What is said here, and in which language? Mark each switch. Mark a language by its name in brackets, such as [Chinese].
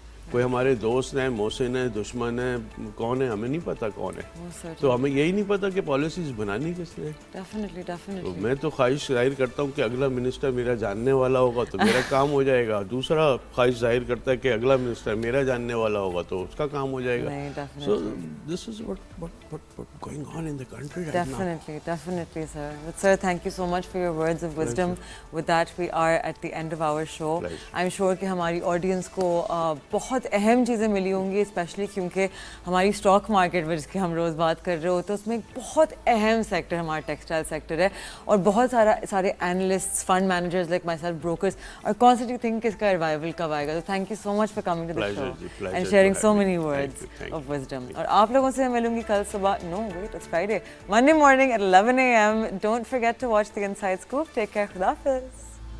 [Urdu] کوئی ہمارے دوست ہیں, محسن ہیں, دشمن ہیں, کون ہے ہمیں نہیں پتا کون ہے. تو ہمیں یہی نہیں پتا کہ پالیسیز بنانی کس نے. تو میں تو خواہش ظاہر کرتا ہوں کہ اگلا منسٹر میرا جاننے والا ہوگا تو میرا کام ہو جائے گا. دوسرا خواہش ظاہر کرتا ہے کہ اگلا منسٹر میرا جاننے والا ہوگا تو اس کا کام ہو جائے گا. [English] So this is what going on in the country right now. Definitely, sir. But sir, thank you so much for your words of wisdom. With that, we are at the end of our show. I'm sure [Urdu] کہ ہماری audience کو بہت اہم چیزیں ملی ہوں گی, especially کیونکہ ہماری اسٹاک مارکیٹ جس کی ہم روز بات کر رہے ہوتے ہیں اس میں ایک بہت اہم سیکٹر ہمارا ٹیکسٹائل سیکٹر ہے, اور بہت سارے analyst, fund managers [English] like myself, [Urdu] brokers [English] are constantly thinking [Urdu] کہ اس کا ریوائول کب آئے گا. تو [English] Thank you so much for coming to the show and sharing so many words of wisdom. [Urdu] اور آپ لوگوں سے ملوں گی کل صبح, [English] No wait it's Friday, Monday morning at 11 a.m. Don't forget to watch the Inside Scoop. Take care. Khuda Hafiz.